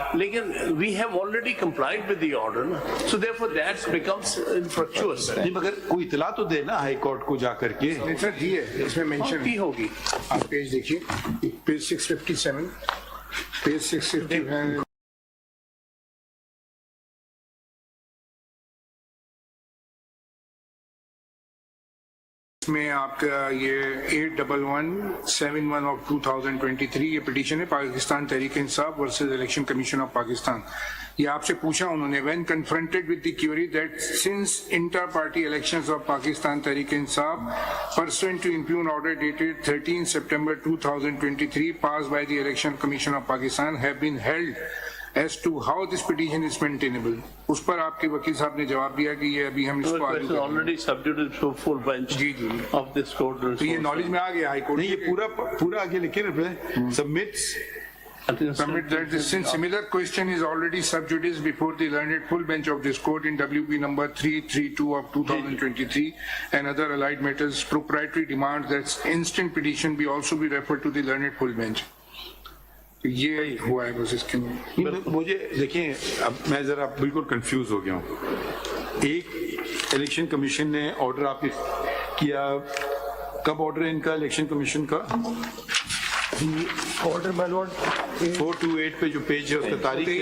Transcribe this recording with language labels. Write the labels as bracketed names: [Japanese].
[Urdu] لیکن [English] we have already complied with the order, so therefore that becomes infructuous. [Urdu] نہیں مگر کوئی اطلاع تو دے نا ہائی کورٹ کو جا کر کے. سر دی ہے, اس میں مینشن کی ہوگی. آپ پیج دیکھیے, پیج 657, پیج 650 میں آپ کا یہ 81171 آف 2023 یہ پٹیشن ہے Pakistan Tehreek Insaf versus election commission of Pakistan. یہ آپ سے پوچھا انہوں نے, [English] when confronted with the query that since inter-party elections of Pakistan Tehreek Insaf pursuant to impugn order dated 13 September 2023 passed by the Election Commission of Pakistan have been held as to how this petition is maintainable, [Urdu] اس پر آپ کے وکیل صاحب نے جواب دیا کہ یہ ابھی ہم اس کو آگے [English] already subjected to full bench of this court. [Urdu] تو یہ نالج میں آ گیا ہائی کورٹ. نہیں یہ پورا آگے لکھے نا, submits [English] Submit that since similar question is already sub judice before the learned full bench of this court in WP number 332 of 2023 and other allied matters, proprietary demands that instant petition be also be referred to the learned full bench. [Urdu] یہ ہوا ہے بس اس کے مجھے دیکھیں, اب میں ذرا بالکل کنفیوز ہو گیا ہوں. ایک الیکشن کمیشن نے آرڈر آپ کیا, کب آرڈر ہے ان کا الیکشن کمیشن کا؟ [English] Order, my lord. [Urdu] 428 پہ جو پیج ہے اس کا تاریخ ہے